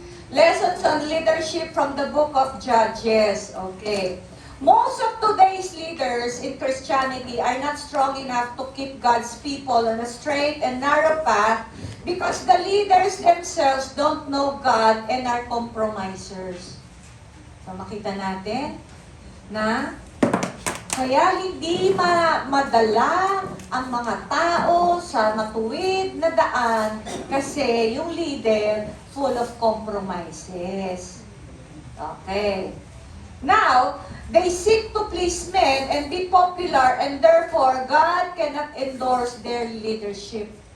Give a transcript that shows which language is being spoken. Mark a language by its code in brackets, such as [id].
[en] Lessons on leadership from the book of Judges. Okay. Most of today's leaders in Christianity are not strong enough to keep God's people on a straight and narrow path because the leaders themselves don't know God and are compromisers. [tl] So makita natin na kaya hindi madala ang mga tao sa matuwid na daan kasi yung leader [en] full of compromises. Okay. Now, they seek to please men and be popular and therefore God cannot endorse their leadership.